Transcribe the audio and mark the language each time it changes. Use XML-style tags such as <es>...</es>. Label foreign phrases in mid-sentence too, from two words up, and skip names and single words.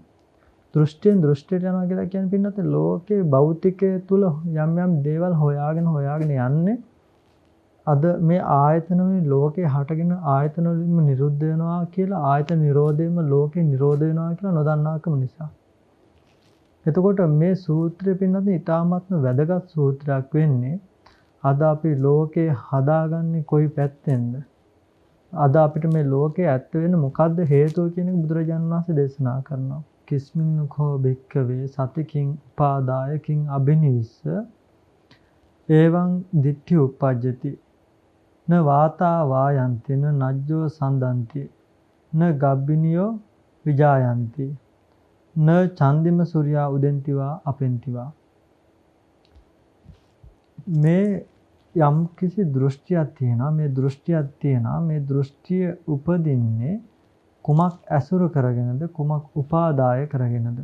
<si>දෘෂ්ටියෙන් දෘෂ්ටියට යනවා කියලා කියන්නේ පින්වත්නි ලෝකේ භෞතිකයේ තුල යම් යම් දේවල් හොයාගෙන යන්නේ අද මේ ආයතන වලින් ලෝකේ හටගෙන ආයතන වලින්ම නිරුද්ධ වෙනවා කියලා ආයතන නිරෝධයෙන්ම ලෝකේ නිරෝධ වෙනවා කියලා නොදන්නාකම නිසා. එතකොට මේ සූත්‍රය පින්නත් ඉතාමත්ම වැදගත් සූත්‍රයක් වෙන්නේ අද අපි ලෝකේ හදාගන්නේ කොයි පැත්තෙන්ද? අද අපිට මේ ලෝකේ ඇත්ත වෙන්න මොකද්ද හේතුව කියන එක බුදුරජාණන් වහන්සේ දේශනා කරනවා.</si> <pi>කිස්මින්නුඛෝ භික්ඛවේ සතිකින් උපාදායකින් අබිනිවිස්ස එවං දිට්ඨි උප්පජ්ජති න වාතා වායන්ති න නජ්ජෝ සන්දන්ති න ගබ්බිනියෝ විජායන්ති න චන්දිම සූර්යා උදෙන්තිවා අපෙන්තිවා.</pi> <si>මේ යම් කිසි දෘෂ්ටියක් තියෙනවා. මේ දෘෂ්ටියක් තියෙනවා. මේ දෘෂ්ටිය උපදින්නේ කුමක් ඇසුරු කරගෙනද කුමක් උපාදාය කරගෙනද?</si>